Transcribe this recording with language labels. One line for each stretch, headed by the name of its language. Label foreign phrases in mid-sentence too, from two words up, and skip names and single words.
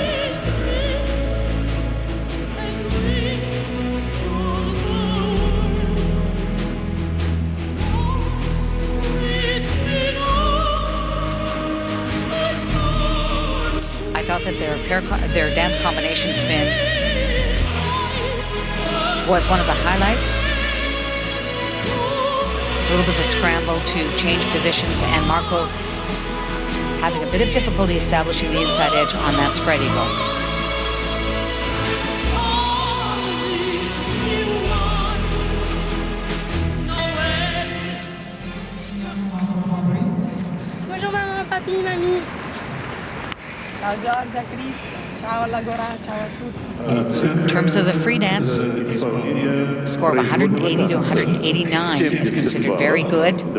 English: I thought that their dance combination spin was one of the highlights. A little bit of a scramble to change positions, and Marco having a bit of difficulty establishing the inside edge on that spread eagle.
French: Bonjour maman, papi, mamie.
Italian: Ciao Giorgia, Cristo, ciao alla Gorà, ciao a tutti.
English: In terms of the free dance, a score of 180 to 189 is considered very good.